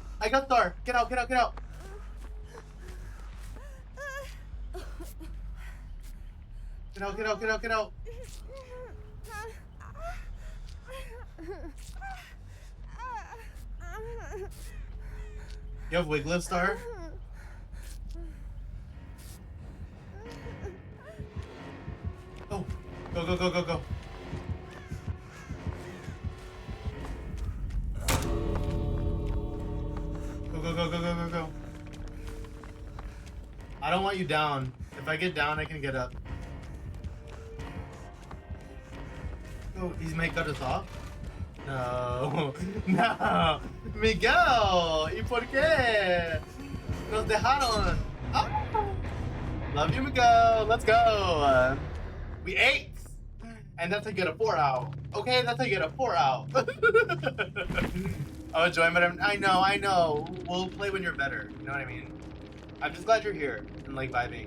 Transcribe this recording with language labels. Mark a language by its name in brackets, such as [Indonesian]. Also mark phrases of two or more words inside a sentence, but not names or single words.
[English] I got Star. Get out, get out, get out! Get out, get out, get out, get out! You have Wiglif, Star? Oh, go, go, go, go, go. Go, go, go, go, go, go, go. I don't want you down. If I get down, I can get up. Oh, he's might cut us off? [Spanish] No. No. Miguel, ¿y por qué? Nos dejaron. [English] Oh. Love you, Miguel. Let's go. We ate. And that's how you get a 4 out. Okay, that's how you get a 4 out. Oh, join, but I know. We'll play when you're better. You know what I mean? I'm just glad you're here and like vibing.